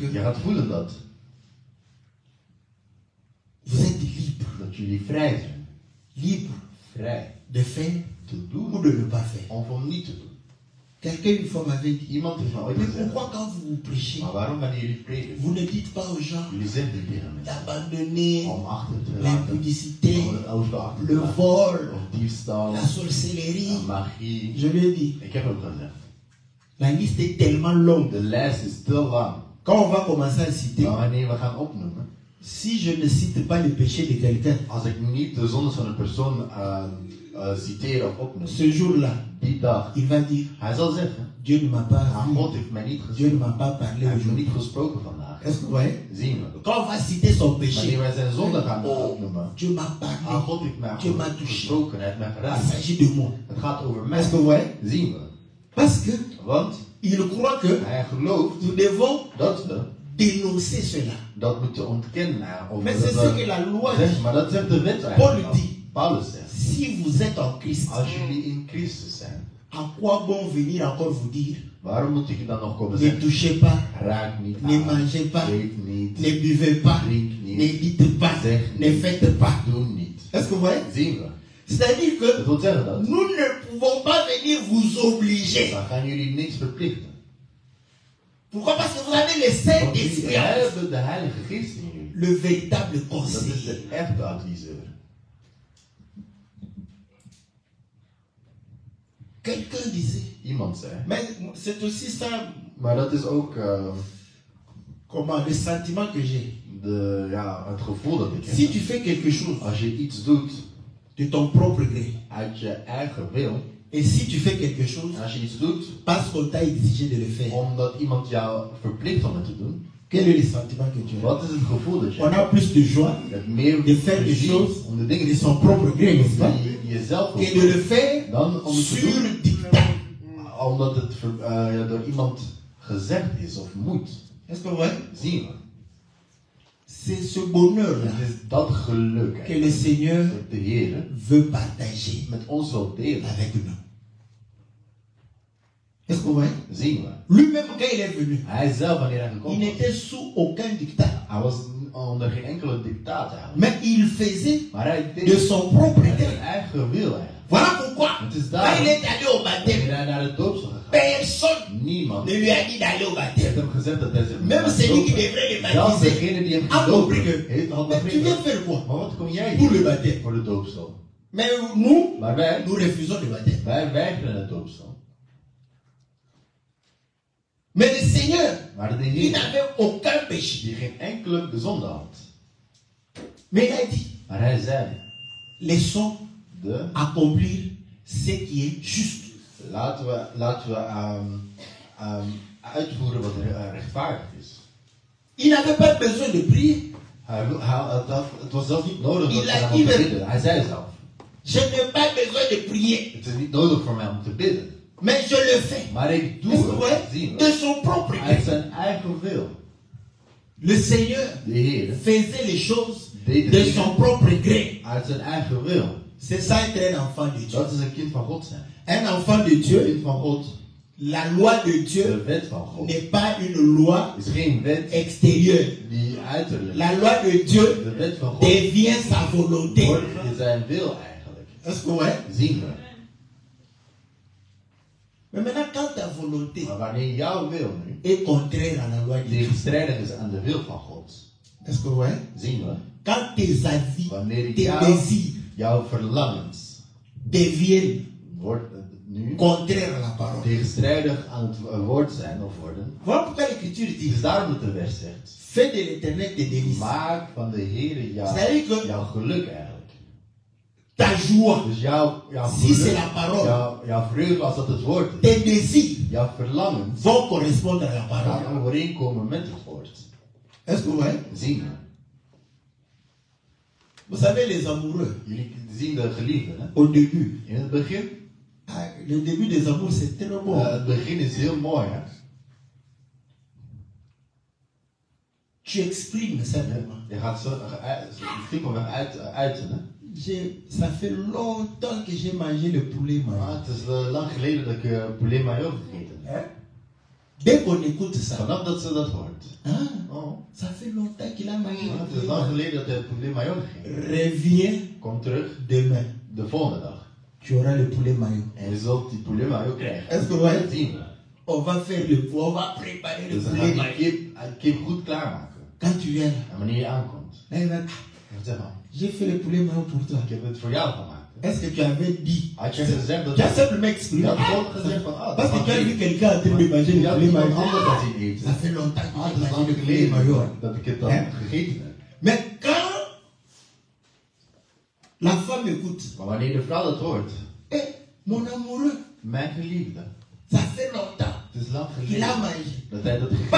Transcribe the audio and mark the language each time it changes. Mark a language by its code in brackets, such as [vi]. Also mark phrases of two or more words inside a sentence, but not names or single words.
[nl] Je gaat voelen dat [fr] vous êtes libre. [nl] jullie vrij zijn. [fr] Libre [nl] Vrij [fr] de faire [nl] te [fr] ou [nl] doen [fr] de ne pas faire. [nl] of om niet te doen. [fr] Quelqu'un une fois m'avait dit, [nl] Iemand heeft me ooit [fr] mais [nl] gezegd, [fr] pourquoi quand vous prêchez, [nl] maar waarom wanneer jullie prediken, [fr] vous ne dites pas aux gens [nl] jullie zeggen tegen mensen [fr] d'abandonner [nl] om achter te laten, [fr] l'impudicité, [nl] om het auto achter te [fr] le [nl] laten, [fr] vol, [nl] of diefstal, [fr] la sorcellerie. [nl] magie. [fr] Je lui ai dit, [nl] Ik heb hem gezegd, [fr] la liste est tellement longue. [nl] de lijst is te lang. [fr] Quand on va commencer à citer, [nl] Maar wanneer we gaan opnoemen, [fr] si je ne cite pas le péché de quelqu'un, [nl] als ik niet de zondes van een persoon citeer of opnoem, [fr] ce jour-là, [nl] die dag, [fr] il va dire, [nl] hij zal zeggen, [fr] Dieu ne m'a pas vu, [nl] God heeft mij niet [fr] Dieu ne [nl] gezien, [fr] m'a pas parlé [nl] hij heeft me [fr] aujourd'hui. [nl] niet gesproken vandaag. [fr] Est-ce que vous voyez? [nl] Zien we. [fr] Quand on va citer son [nl] Wanneer [fr] péché, [nl] wij zijn zonde gaan [fr] oh, [nl] opnoemen, [fr] Dieu m'a parlé, [nl] God heeft mij [fr] Dieu m'a touché. [nl] gesproken, hij heeft mij [fr] Il [nl] geraakt. [fr] s'agit de moi. [nl] Het gaat over mij. [fr] Est-ce que vous voyez? [nl] Zien we. [fr] Parce que [nl] Want [fr] il croit que [nl] hij gelooft [fr] nous devons [nl] dat we [fr] dénoncer cela. [nl] dat moeten ontkennen. Of [fr] Mais [nl] dat [fr] c'est ce que la loi [nl] zegt, [fr] dit. [nl] maar dat zegt de wet [fr] Paul [nl] eigenlijk. [fr] dit, [nl] Paulus zegt, [fr] si vous êtes en Christ, [nl] als jullie in Christus zijn, [fr] à quoi bon venir encore vous dire, [nl] waarom moet ik dan nog komen [fr] ne [nl] zeggen, [fr] touchez pas, [nl] raak niet [fr] ne [nl] aan, [fr] mangez pas, [nl] eet niet, [fr] ne buvez pas, [nl] drink [fr] ne [nl] niet, [fr] dites pas, [nl] zeg [fr] ne [nl] niet, [fr] faites pas. [nl] doe niet. [fr] Est-ce que vous voyez? [nl] Zien we. [fr] C'est-à-dire que [nl] Dat wil zeggen dat. [fr] nous ne pouvons pas venir vous obliger. [nl] Dan gaan jullie niks verplichten. [fr] Pourquoi? Parce que vous avez le [nl] Want [fr] Saint-Esprit, [nl] jullie hebben de Heilige Geest in jullie. [fr] le véritable [nl] Dat is [fr] conseiller. [nl] de echte adviseur. [fr] Quelqu'un disait, [nl] Iemand zei. [fr] mais c'est aussi ça, [nl] Maar dat is ook [fr] comment, le sentiment que j'ai. [nl] het gevoel dat ik heb. [fr] Si tu fais quelque chose [nl] Als je iets doet [fr] de ton propre gré, [nl] uit je eigen wil, [fr] et si tu fais quelque chose [nl] en als je iets doet [fr] parce qu'on t'a exigé de le faire, [nl] omdat iemand jou verplicht om het te doen, [fr] quel est le sentiment que tu as? [nl] wat is het gevoel dat je [fr] On a plus de joie [nl] Je hebt meer [fr] de faire des [nl] plezier [fr] choses [nl] om de dingen [fr] de [nl] te [fr] son propre gré, n'est-ce pas? [nl] die je zelf [fr] Que de [nl] wil [fr] le faire [nl] dan om het te [fr] sur [nl] doen [fr] dictat. [nl] omdat het door iemand gezegd is of moet. [fr] Est-ce que vous voyez? [nl] Zien we. [fr] C'est ce bonheur-là [nl] Het is dat geluk [fr] que le Seigneur [nl] dat de Heer [fr] veut partager [nl] met ons wil delen. [fr] avec nous. Est-ce que vous voyez? [nl] Zien we. [fr] Lui-même, quand il est venu, [nl] Hij zelf, wanneer hij [fr] il [nl] gekomen was, [fr] n'était sous aucun dictat. [nl] hij was onder geen enkele dictaat eigenlijk. [fr] Mais il faisait [nl] Maar hij deed [fr] de son propre [nl] met [fr] gré. [nl] zijn eigen wil eigenlijk. [fr] Voilà pourquoi, [nl] Het is [fr] quand [nl] daarom [fr] il est allé au baptême, [nl] wanneer hij naar de doopsel gegaan. [fr] personne [nl] Niemand [fr] ne lui a dit d'aller au [nl] heeft [fr] baptême. [nl] hem gezegd dat hij zich [fr] Même [nl] moest [fr] celui qui [nl] dopen. [fr] devrait le [nl] Zelfs [fr] baptiser [nl] degene die hem [fr] a [nl] gedoopt [fr] compris que, [nl] heeft al [fr] mais tu viens [nl] begrepen. [fr] faire quoi [nl] Maar wat kom jij [fr] pour le [nl] doen [fr] baptême? [nl] voor de doopsel? [fr] Mais nous, [nl] Maar wij [fr] nous refusons le baptême. [nl] weigeren het doopsel. [fr] Mais le Seigneur, [nl] Maar de [fr] il [nl] Heer, [fr] n'avait aucun péché. [nl] die geen enkele zonde had. [fr] Mais il a dit, [nl] Maar hij zei, [fr] laissons [nl] de, [fr] accomplir ce qui est juste. [nl] laten we uitvoeren wat rechtvaardig is. [fr] Il n'avait pas besoin de prier. [nl] Het was zelfs niet nodig [fr] Il [nl] dat [fr] a [nl] hij [fr] dit [nl] om te [fr] même. [nl] bidden. Hij zei zelf, [fr] Je n'ai pas besoin de prier. [nl] het is niet nodig voor mij om te bidden. [fr] Mais je le fais. [nl] Maar ik doe [fr] Est-ce que vous [nl] het, [fr] voyez? [nl] zien [fr] De [nl] we. [fr] son propre [nl] Uit [fr] gré. [nl] zijn eigen wil. [fr] Le Seigneur [nl] De Heer [fr] faisait les choses [nl] deed [fr] de [nl] het [fr] son propre gré. [nl] uit zijn eigen wil. [fr] C'est ça être un enfant de Dieu. [nl] Dat is een kind van God zijn. [fr] Un enfant de [nl] Een [fr] Dieu, [nl] kind van God [fr] La loi de [nl] De [fr] Dieu [nl] wet van God [fr] n'est pas une loi [nl] is geen wet [fr] extérieure. [nl] die uiterlijk. [fr] La loi de Dieu [nl] De wet van God [fr] devient sa volonté. [nl] wordt zijn wil eigenlijk. [fr] Est-ce que ouais? [nl] Zien we. [fr] Mais maintenant, quand ta volonté [nl] Maar wanneer jouw wil nu [fr] est contraire à la loi de Dieu, [nl] tegenstrijdig is aan de wil van God, [fr] est-ce que ouais? [nl] zien we. [fr] Quand tes avis, [nl] Wanneer [fr] tes désirs [nl] jouw verlangens [fr] deviennent [nl] wordt nu [fr] contraires à la parole. [nl] tegenstrijdig aan het woord zijn of worden. [fr] Voilà pourquoi l'Écriture [nl] Het [fr] dit, [nl] is daarom dat de vers zegt: [fr] fais de l'Éternel tes délices. [nl] maak van de Heer [fr] C'est-à-dire que [nl] jouw geluk eigenlijk. [fr] ta joie, [nl] Dus jouw [fr] si c'est [nl] geluk, [fr] la parole, [nl] jouw vreugde als dat het woord is, [fr] tes désirs [nl] jouw verlangens [fr] vont correspondre à la [nl] gaan [fr] parole. [nl] overeenkomen met het woord. [fr] Est-ce que ouais? [nl] Zien we. [fr] Vous savez, les amoureux, [nl] Jullie zien de geliefden, hè? [fr] au début, [nl] In het begin, [fr] le début des amours, c'est très bon. [nl] het begin is heel mooi, hè? [fr] Tu exprimes simplement. [nl] Je gaat zo simpelweg uiten, hè? [fr] Ça fait longtemps que j'ai mangé le poulet maillot. [nl] Het is lang geleden dat ik [fr] poulet maillot [nl] gegeten heb. [fr] Hein? Dès qu'on écoute ça, [nl] Vanaf dat ze dat hoort. [fr] oh, ça fait longtemps qu'il a mangé le [nl] Het is [fr] poulet [nl] lang [fr] maillot. [nl] geleden dat hij [fr] poulet maillot [nl] gegeten heeft. [fr] Reviens [nl] Kom terug [fr] demain. [nl] de volgende dag. [fr] Tu auras le poulet maillot. [nl] En je zult die [fr] poulet maillot [nl] krijgen. [fr] Est-ce que ouais? [nl] Dat zien we. [fr] On va faire le on va préparer le [nl] Dus dan [fr] poulet [nl] ga [fr] maillot. [nl] je kip goed klaarmaken. [fr] Quand tu viens, [nl] En wanneer je aankomt, [fr] là, il va, [nl] dan zeg maar, [fr] j'ai fait le poulet maillot pour toi. [nl] ik heb het voor jou gemaakt. [fr] Est-ce que tu avais dit? [nl] Had je gezegd dat [fr] Tu as simplement exprimé. [nl] je had gewoon gezegd van, [fr] Parce que tu as vu quelqu'un en train de manger [nl] je [fr] le [nl] had [fr] poulet [nl] iemand [fr] maillot. [nl] anders dat zien eten. [fr] Ça fait longtemps que [nl] Het [fr] j'ai [nl] is [fr] mangé [nl] lang [fr] le poulet [nl] geleden [fr] maillot. [nl] dat ik het dan [fr] Hè? [nl] gegeten heb. [fr] Mais quand la femme écoute, [nl] Maar wanneer de vrouw dat hoort, [fr] mon amoureux, [nl] mijn geliefde, [fr] ça fait longtemps [nl] het is lang [fr] qu'il a [nl] geleden [fr] mangé. [nl] dat hij dat gegeten